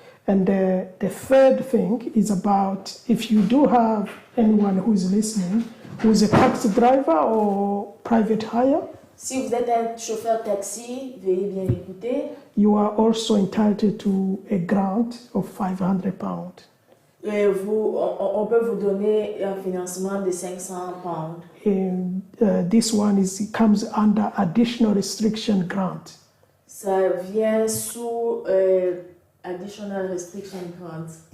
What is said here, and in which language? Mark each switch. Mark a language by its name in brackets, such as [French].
[English] And the third thing is about if you do have anyone who is listening, who is a taxi driver or private hire, [French] Si vous êtes un chauffeur taxi, veuillez bien écouter. [English] you are also entitled to a grant of £500. [French] On peut vous donner un financement de 500 pounds. [English] And this one comes under additional restriction grant. [French] Ça vient sous additional restriction grant.